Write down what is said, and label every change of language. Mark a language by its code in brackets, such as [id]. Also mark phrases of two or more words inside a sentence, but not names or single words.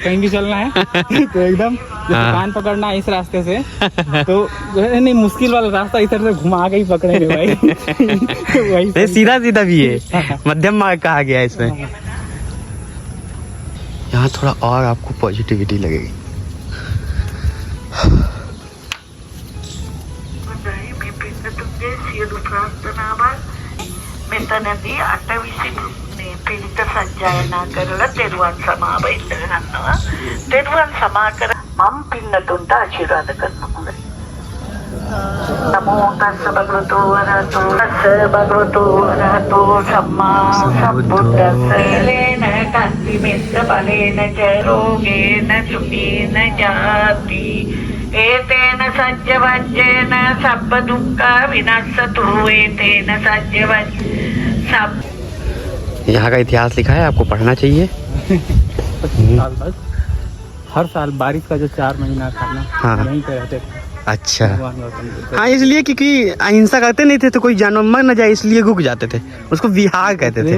[hi] कहीं भी चलना है तो एकदम कान पकड़ना है इस रास्ते से तो नहीं मुश्किल वाला रास्ता इधर से घुमा के ही पकड़ेंगे भाई। वही ये सीधा सीधा भी है, मध्यम मार्ग कहा गया है इसमें। यहाँ थोड़ा और आपको पॉजिटिविटी लगेगी। [si] මෙතනදී 8:20 පිළිත සජ්ජායනා කරලා තෙරුවන් සමාව ඉල්ල ගන්නවා. තෙරුවන් සමා කර මම් පින්නතුන්ට ආශිර්වාද කරනවා. [pi] නමෝ තස්ස භගවතු වරහතු තස්ස භගවතු වරහතු සම්මා සම්බුද්දස්ස ලේන කන්ති මෙස්ස බලේන ජ රෝගේන සුඛේන ජාති एतेन सज्जवज्जेन सब दुःखा विनाशतु एतेन सज्जवज्ज सब। [hi] यहाँ का इतिहास लिखा है, आपको पढ़ना चाहिए। 25 साल बाद हर साल बारिश का जो 4 महीना था ना हाँ। यहीं पे रहते थे अच्छा भगवान गौतम बुद्ध। हाँ इसलिए क्योंकि अहिंसा करते नहीं थे तो कोई जानवर मर न जाए इसलिए रुक जाते थे, उसको विहार कहते थे।